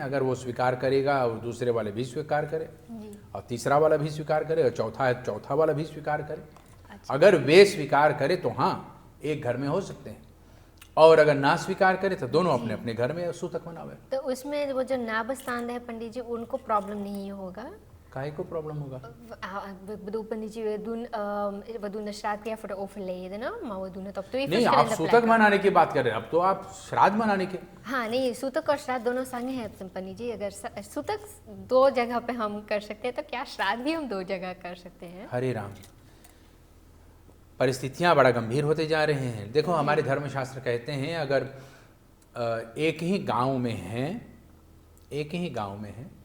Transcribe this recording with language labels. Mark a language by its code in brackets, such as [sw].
[hi] अगर वो स्वीकार करेगा और दूसरे वाले भी स्वीकार करे और तीसरा वाला भी स्वीकार करे और चौथा वाला भी स्वीकार करे। अच्छा। अगर वे स्वीकार करे तो हाँ एक घर में हो सकते हैं, और अगर ना स्वीकार करे तो दोनों अपने अपने घर में सूतक मनावे। तो उसमें वो जो नाबस्तान है पंडित जी, उनको प्रॉब्लम नहीं होगा? काहे को प्रॉब्लम होगा? [nl] Ik bedoel, पंडित जी, we doen de श्राद्ध voor de overledene, maar we doen het op 2 [hi] नहीं, आप [nl] verschillende [hi] सूतक [nl] plekken. [hi] मनाने की बात कर रहे हैं, अब तो आप श्राद्ध मनाने के। हाँ नहीं, सूतक और श्राद्ध दोनों संग है पंडित जी। अगर सूतक 2 जगह पे हम कर सकते हैं तो क्या श्राद्ध भी हम 2 जगह कर सकते हैं? हरे राम, परिस्थितियां बड़ा गंभीर होते जा रहे हैं। देखो हमारे धर्मशास्त्र कहते हैं अगर एक ही गांव में हैं